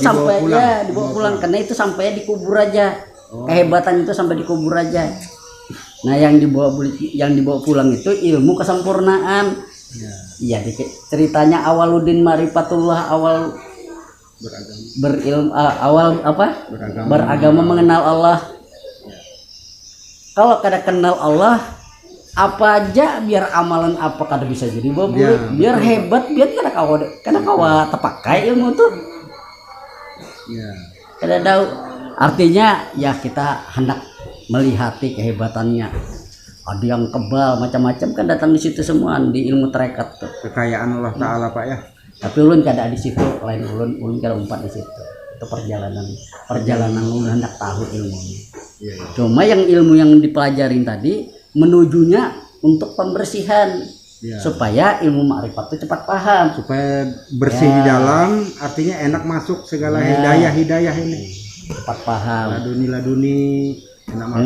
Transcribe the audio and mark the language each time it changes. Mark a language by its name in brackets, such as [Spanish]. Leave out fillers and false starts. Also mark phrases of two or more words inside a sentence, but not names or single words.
[Indonesian] ya dibawa pulang karena itu sampai di kubur aja. Kehebatan itu sampai dikubur aja. Nah, yang dibawa pulang itu ilmu kesempurnaan. Iya, ceritanya [Arabic] أول الدين معرفة الله, [Indonesian] awal beragama mengenal Allah. [Banjar] Kalau kada kenal Allah, apa aja biar amalan apa kada bisa jadi biar hebat, biar kada kawa terpakai ilmu tuh. Kada tahu artinya ya, kita hendak melihati kehebatannya. [Indonesian] Ada yang kebal macam-macam kan datang di situ semua di ilmu tarekat tuh. Kekayaan Allah Taala Pak ya. [Banjar] Tapi ulun kada di situ, lain ulun kada umpat di situ. Itu perjalanan ulun hendak tahu ilmunya. [Indonesian] Cuma yang ilmu yang dipelajarin tadi menujunya untuk pembersihan. Supaya ilmu makrifat itu cepat paham, supaya bersih di dalam, artinya enak masuk segala hidayah ini. Cepat paham. Laduni enak masuk.